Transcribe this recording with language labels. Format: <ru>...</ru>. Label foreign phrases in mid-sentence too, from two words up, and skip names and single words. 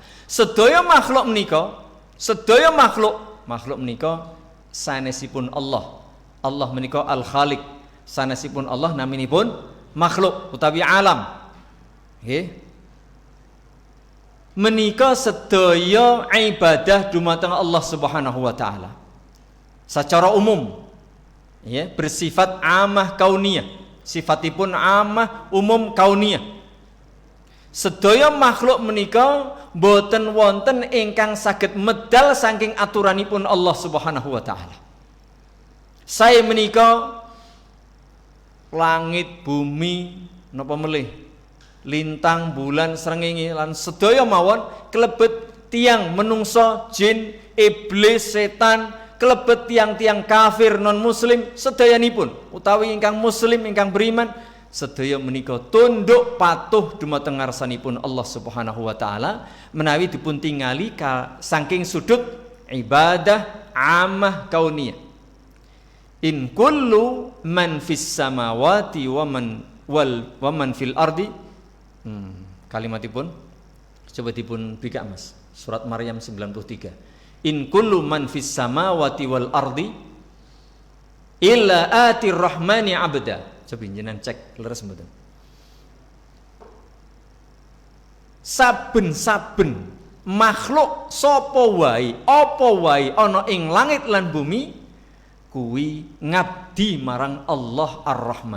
<jv>Sedaya makhluk menika sanesipun Allah. Allah menika Al-Khaliq. Sanesipun Allah naminipun makhluk utawi alam. Nggih. Menika sedaya ibadah dumateng Allah</jv> <ar>سبحانه وتعالى.</ar> <id>Secara umum ya, bersifat</id> <ar>عامة كونية.</ar> <jv>Sifatipun amah umum kauniyah. Sedaya makhluk menika boten wonten ingkang saged medal saking aturanipun Allah</jv> <ar>سبحانه وتعالى.</ar> <jv>Saya menika langit, bumi, napa melih, lintang, bulan, srengenge lan sedaya mawon kelebet tiang menungso, jin, iblis, setan, kelebet tiang-tiang kafir non muslim sedayanipun utawi ingkang muslim ingkang beriman sedaya menika tunduk patuh dumateng ngarsanipun Allah</jv> <ar>سبحانه وتعالى</ar> <jv>menawi dipun tingali saking sudut ibadah</jv> <ar>عامة كونية. إن كل من في السماوات ومن في الأرض.</ar> <jv>Kalimatipun coba dipun bikak Mas. Surat Maryam 93.</jv> <ar>إن كل من في السماوات والأرض إلا آتي الرحمن عبدا.</ar> <jv>Coba jenengan cek leres mboten. Saben-saben makhluk sapa wae, apa wae ana ing langit lan bumi kuwi ngabdi marang Allah Ar-Rahman.</jv>